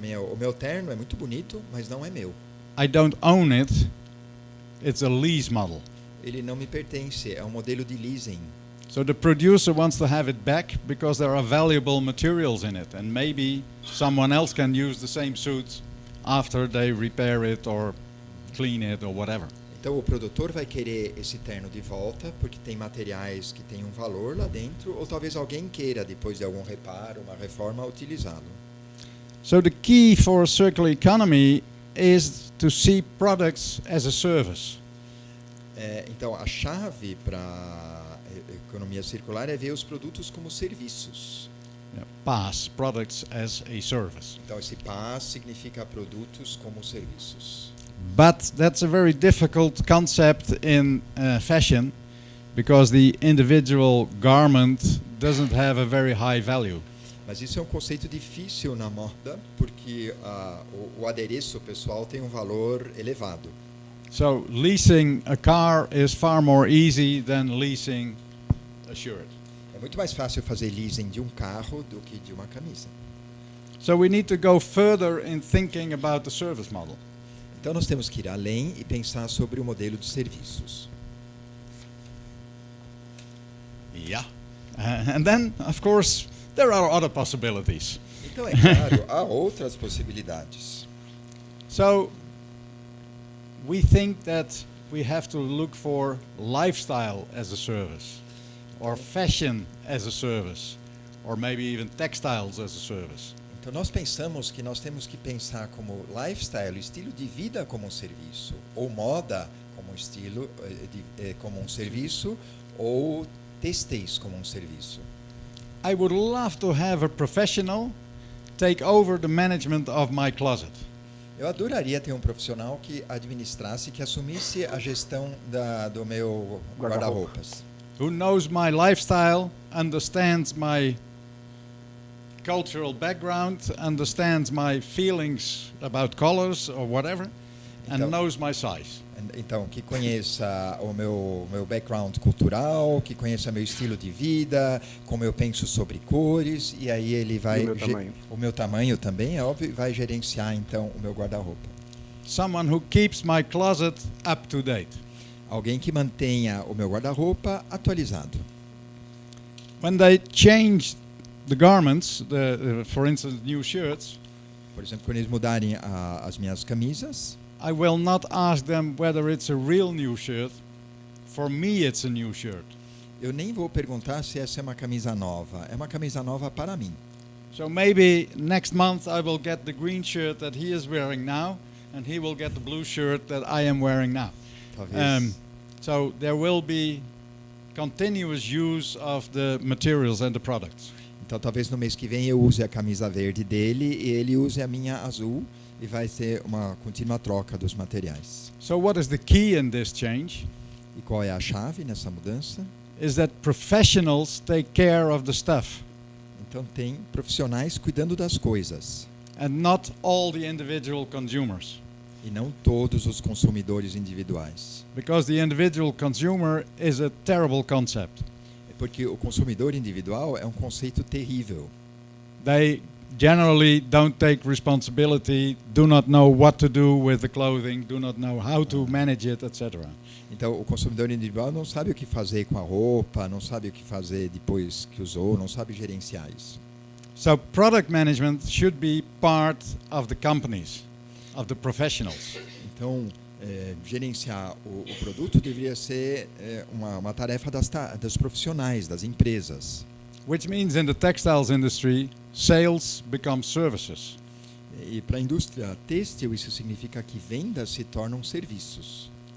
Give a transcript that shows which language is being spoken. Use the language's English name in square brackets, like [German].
[Portuguese] O meu terno é muito bonito, mas não é meu. [English] I don't own it. It's a lease model. [Portuguese] Ele não me pertence, é um modelo de leasing. [English] So the producer wants to have it back because there are valuable materials in it, and maybe someone else can use the same suit after they repair it or clean it or whatever. [Portuguese] Então o produtor vai querer esse terno de volta porque tem materiais que têm um valor lá dentro, ou talvez alguém queira, depois de algum reparo, uma reforma, utilizá-lo. [English] So the key for circular economy is to see products as a service. [Portuguese] Então a chave para a economia circular é ver os produtos como serviços. [English] PaaS, products as a service. [Portuguese] Então esse PaaS significa produtos como serviços. [English] But that's a very difficult concept in fashion because the individual garment doesn't have a very high value. [Portuguese] Mas isso é um conceito difícil na moda porque o adereço pessoal tem um valor elevado. [English] So leasing a car is far more easy than leasing a shirt. [Portuguese] É muito mais fácil fazer leasing de um carro do que de uma camisa. [English] So we need to go further in thinking about the service model. [Portuguese] Então nós temos que ir além e pensar sobre o modelo de serviços. [English] Yeah. And then, of course, there are other possibilities. [Portuguese] Então é claro, há outras possibilidades. [English] So we think that we have to look for lifestyle as a service, or fashion as a service, or maybe even textiles as a service. [Portuguese] Então nós pensamos que nós temos que pensar como lifestyle, estilo de vida como um serviço, ou moda como um estilo como um serviço, ou têxteis como um serviço. [English] I would love to have a professional take over the management of my closet. [Portuguese] Eu adoraria ter um profissional que administrasse, que assumisse a gestão do meu guarda-roupas. [English] Who knows my lifestyle, understands my cultural background, understands my feelings about colors or whatever, and knows my size. [Portuguese] Então, que conheça o meu background cultural, que conheça meu estilo de vida, como eu penso sobre cores, e aí ele vai... O meu tamanho também, é óbvio, vai gerenciar, então, o meu guarda-roupa. [English] Someone who keeps my closet up to date. [Portuguese] Alguém que mantenha o meu guarda-roupa atualizado. [English] When they change the garments, for instance, new shirts, [Portuguese] por exemplo, quando eles mudarem as minhas camisas, [English] I will not ask them whether it's a real new shirt. For me, it's a new shirt. [Portuguese] Eu nem vou perguntar se essa é uma camisa nova. É uma camisa nova para mim. [English] So maybe next month I will get the green shirt that he is wearing now, and he will get the blue shirt that I am wearing now. [Portuguese] Talvez. [English] So there will be continuous use of the materials and the products. [Portuguese] Então talvez no mês que vem eu use a camisa verde dele e ele use a minha azul. E vai ser uma contínua troca dos materiais. [English] So what is the key in this change? [Portuguese] E qual é a chave nessa mudança? [English] Is that professionals take care of the stuff. [Portuguese] Então tem profissionais cuidando das coisas. [English] And not all the individual consumers. [Portuguese] E não todos os consumidores individuais. [English] Because the individual consumer is a terrible concept. [Portuguese] Porque o consumidor individual é um conceito terrível. [English] They generally don't take responsibility, do not know what to do with the clothing, do not know how to manage it, etc. [Portuguese] Então, o consumidor individual não sabe o que fazer com a roupa, não sabe o que fazer depois que usou, não sabe gerenciar isso. [English] So product management should be part of the companies, of the professionals. [Portuguese] Então, gerenciar o produto deveria ser uma tarefa dos profissionais, das empresas. [English] which means in the textiles industry, sales become services. [Portuguese] E para a indústria têxtil, isso significa que vendas se tornam serviços.